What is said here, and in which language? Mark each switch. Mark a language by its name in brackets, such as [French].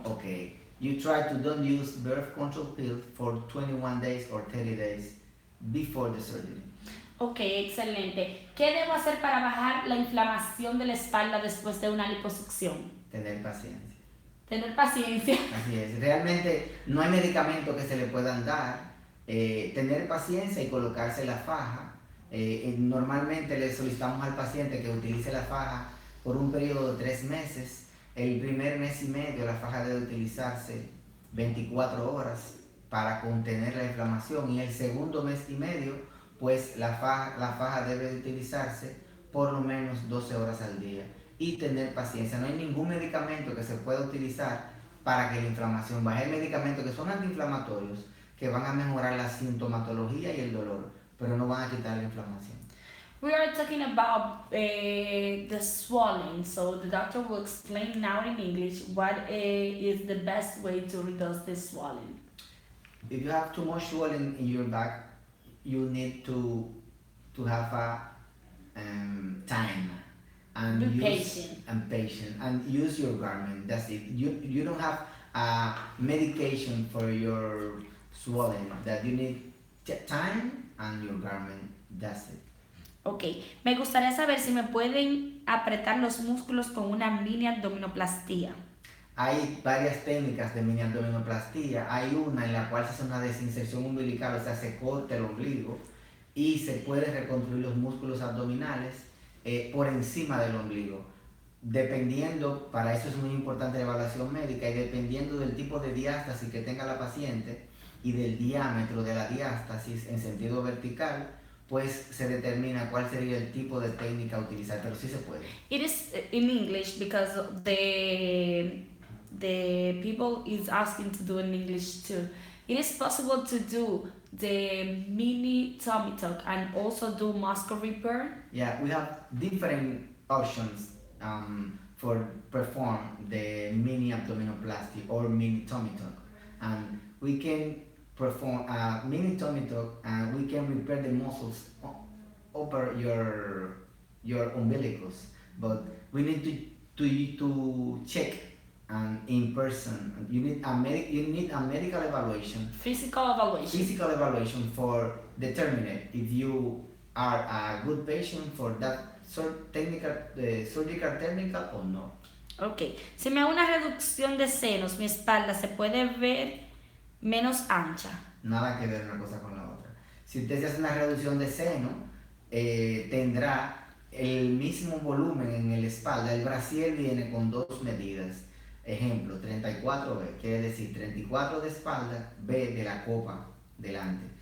[English] Okay, you try to don't use birth control pill for 21 days or 30 days before the surgery. [Spanish] Ok, excelente. ¿Qué debo hacer para bajar la inflamación de la espalda después de una liposucción? Tener paciencia. Tener paciencia. Así es, realmente no hay medicamento que se le puedan dar. Tener paciencia y colocarse la faja. Normalmente le solicitamos al paciente que utilice la faja por un periodo de 3 meses. El primer mes y medio la faja debe utilizarse 24 horas para contener la inflamación, y el segundo mes y medio pues la faja debe utilizarse por lo menos 12 horas al día. Y tener paciencia. No hay ningún medicamento que se pueda utilizar para que la inflamación baje. Hay medicamentos que son antiinflamatorios que van a mejorar la sintomatología y el dolor, pero no van a quitar la inflamación. [English] We are talking about the swelling, so the doctor will explain now in English what is the best way to reduce the swelling. If you have too much swelling in your back, you need to have a time and Be use patient and use your garment. That's it. You don't have a medication for your swelling. That you need time and your garment. That's it. [Spanish] Ok, me gustaría saber si me pueden apretar los músculos con una mini abdominoplastía. Hay varias técnicas de mini abdominoplastía. Hay una en la cual se hace una desinserción umbilical, o sea, se corta el ombligo y se puede reconstruir los músculos abdominales por encima del ombligo. Dependiendo, para eso es muy importante la evaluación médica, y dependiendo del tipo de diástasis que tenga la paciente y del diámetro de la diástasis en sentido vertical, pues se determina cuál sería el tipo de técnica a utilizar, pero sí se puede. [English] It is in English because the people is asking to do in English too. It is possible to do the mini tummy tuck and also do muscle repair. Yeah, we have different options for perform the mini abdominoplasty or mini tummy tuck, and we can perform a mini tummy tuck and we can repair the muscles over your umbilicus, but we need to check in person. You need a medical evaluation, physical evaluation for determining if you are a good patient for that surgical technical or no. [Spanish] Ok, si me hago una reducción de senos, mi espalda se puede ver menos ancha. Nada que ver una cosa con la otra. Si usted se hace una reducción de seno, tendrá el mismo volumen en el espalda. El brasier viene con dos medidas. Ejemplo, 34B, quiere decir 34 de espalda, B de la copa delante.